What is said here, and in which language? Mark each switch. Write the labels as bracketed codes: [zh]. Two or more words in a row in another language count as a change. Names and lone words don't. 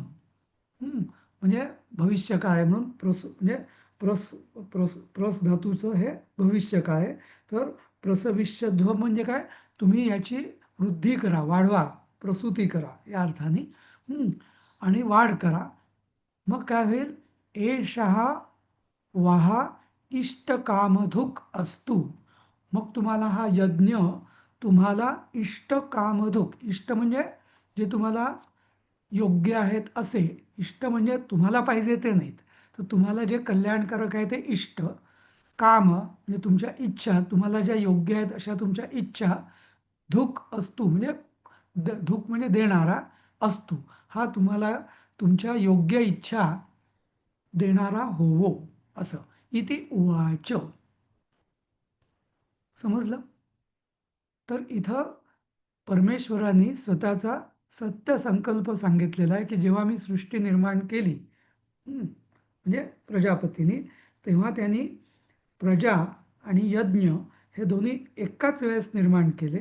[mr] म्हणजे भविष्य काय म्हणून म्हणजे प्रस प्रस प्रस धातूचं हे भविष्य काय, तर प्रसविष्यध्वम म्हणजे काय, तुम्ही याची वृद्धी करा, वाढवा, प्रसूती करा या अर्थाने. आणि वाढ करा. मग काय होईल, [sa] एषः वहा इष्टकामधुक असतु. [mr] मग तुम्हाला हा यज्ञ तुम्हाला इष्टकामधुक, इष्ट म्हणजे जे तुम्हाला योग्य आहेत असे, इष्ट म्हणजे तुम्हाला पाहिजे ते नाहीत, तर तुम्हाला जे कल्याणकारक आहे ते इष्ट. काम म्हणजे तुमच्या इच्छा, तुम्हाला ज्या योग्य आहेत अशा तुमच्या इच्छा. धुक असतू म्हणजे धुक म्हणजे देणारा, असतू हा तुम्हाला तुमच्या योग्य इच्छा देणारा होवो, असं. [sa] इति उवाच. [mr] समजलं? तर इथं परमेश्वरांनी स्वतःचा सत्य संकल्प सांगितलेला आहे की जेव्हा मी सृष्टी निर्माण केली, म्हणजे प्रजापतीने, तेव्हा त्यांनी प्रजा आणि यज्ञ हे दोन्ही एकाच वेळेस निर्माण केले.